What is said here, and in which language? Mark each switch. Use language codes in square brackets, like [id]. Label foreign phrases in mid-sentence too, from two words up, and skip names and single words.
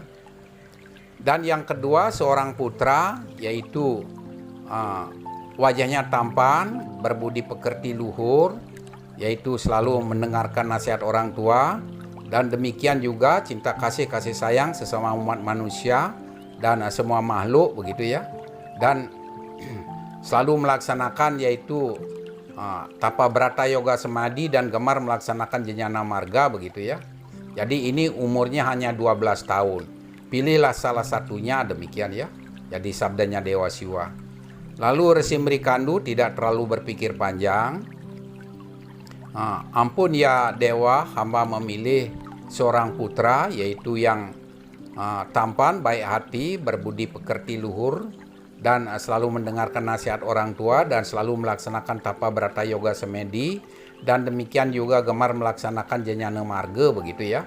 [id] Dan yang kedua seorang putra yaitu wajahnya tampan, berbudi pekerti luhur, yaitu selalu mendengarkan nasihat orang tua, dan demikian juga cinta kasih sayang sesama umat manusia dan semua makhluk begitu ya. Dan selalu melaksanakan yaitu tapa brata yoga semadi dan gemar melaksanakan jnana marga begitu ya. Jadi ini umurnya hanya 12 tahun. Pilihlah salah satunya, demikian ya. Jadi sabdanya Dewa Siwa. Lalu Resi Mrikandu tidak terlalu berpikir panjang. Ampun ya Dewa, hamba memilih seorang putra yaitu yang tampan, baik hati, berbudi pekerti luhur, dan selalu mendengarkan nasihat orang tua dan selalu melaksanakan tapa brata yoga semedi, dan demikian juga gemar melaksanakan jnana marga begitu ya.